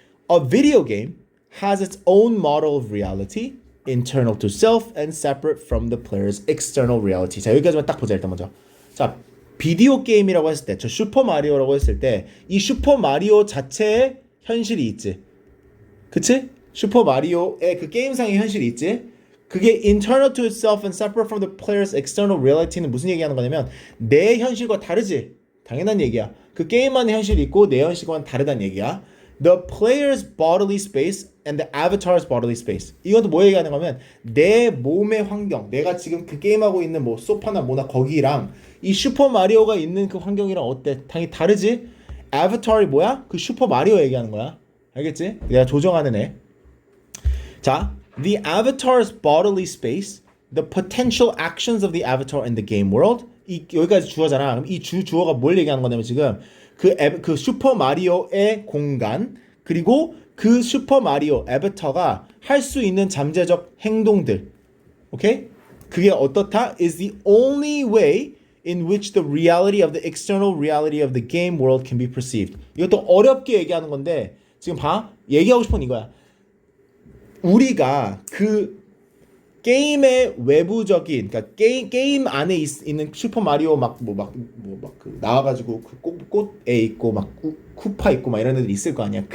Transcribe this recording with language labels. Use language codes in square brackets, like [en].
[en] A video game has its own model of reality internal to self and separate from the player's external reality. [ko] 자, 여기까지만 딱 보자 일단 먼저. 자, 비디오 게임이라고 했을 때, 저 슈퍼 마리오라고 했을 때, 이 슈퍼 마리오 자체에 현실이 있지. 그치? 슈퍼 마리오의 그 게임상의 현실이 있지. 그게 [en] internal to itself and separate from the player's external reality는 [ko] 무슨 얘기하는 거냐면 내 현실과 다르지. 당연한 얘기야. 그 게임만의 현실이 있고 내 현실과는 다르다는 얘기야. [en] The player's bodily space and the avatar's bodily space. [ko] 이것도 뭐 얘기하는 거면 내 몸의 환경, 내가 지금 그 게임하고 있는 뭐 소파나 뭐나 거기랑 이 슈퍼 마리오가 있는 그 환경이랑 어때? 당연히 다르지. 아바타이 뭐야? 그 슈퍼 마리오 얘기하는 거야. 알겠지? 내가 조정하는 애. [en] 자, the avatar's bodily space, the potential actions of the avatar in the game world. [ko] 여기까지 주어잖아. 그럼 이 주어가 뭘 얘기하는 거냐면 지금 그 슈퍼 마리오의 공간 그리고 그 슈퍼 마리오 아바타가 할 수 있는 잠재적 행동들. 오케이? 그게 어떻다? [en] is the only way in which the reality of the external reality of the game world can be perceived. [ko] 이것도 어렵게 얘기하는 건데 지금 봐. 얘기하고 싶은 이거야. 우리가 그 게임의 외부적인 그러니까 게임 안에 있는 슈퍼 마리오 그 나와가지고 그 꽃에 있고 막 쿠파 있고 막 이런 애들 있을 거 아니야.